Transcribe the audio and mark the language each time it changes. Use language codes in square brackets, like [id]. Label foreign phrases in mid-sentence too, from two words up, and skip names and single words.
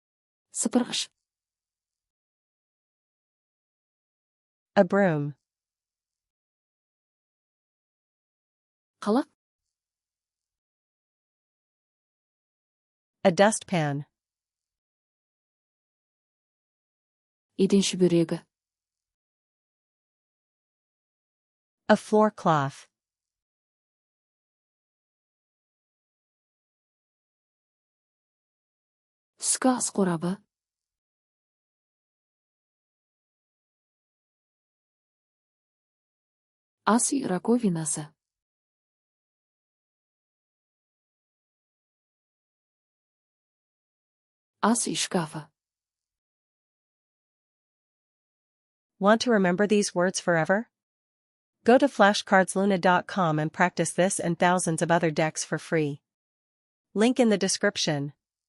[kk] Сыпырғыш. [en] A broom. [kk] Қалақ. [en] A dustpan. [kk] Еден шүберегі. [en] A floor cloth. [kk] Түскі ас қорабы. Ас үй раковинасы. Ас үй шкафы. [en] Want to remember these words forever? Go to flashcardsluna.com and practice this and thousands of other decks for free. Link in the description.